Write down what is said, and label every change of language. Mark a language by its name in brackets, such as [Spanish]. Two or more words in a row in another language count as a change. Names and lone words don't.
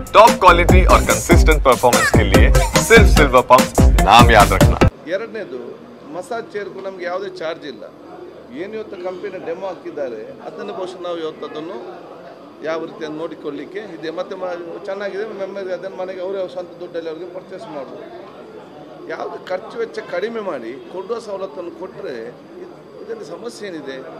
[English] top quality [Hindi] और [English] consistent performance [Hindi] के लिए सिर्फ सिल्वर पंप नाम याद रखना। [Kannada] ಎರಡನೇದು [English] massage chair [Kannada] ನಮಗೆ ಯಾವುದೇ ಚಾರ್ಜ್ ಇಲ್ಲ. ಏನು ಇವತ್ತು [English] company demo [Kannada] ಹಾಕಿದ್ದಾರೆ ಅದನ್ನು ಬಹುಶಃ ನಾವು ಇವತ್ತದನ್ನು ಯಾವ ರೀತಿ ನೋಡಿಕೊಳ್ಳಿಕ್ಕೆ ಇದೆ. ಮತ್ತೆ ಚೆನ್ನಾಗಿದೆ ಮೆಮೊರಿ ಅದನ್ನು ಮನೆಗೆ ಅವರೇ ಸ್ವಂತ ದುಡ್ಡಲ್ಲಿ ಅವರಿಗೆ ಪರ್ಚೇಸ್ ಮಾಡ್ಬೋದು. ಯಾವುದು ಖರ್ಚು ವೆಚ್ಚ ಕಡಿಮೆ ಮಾಡಿ ಕೊಡುವ ಸವಲತ್ತನ್ನು ಕೊಟ್ಟರೆ ಇದರಲ್ಲಿ ಸಮಸ್ಯೆ ಏನಿದೆ?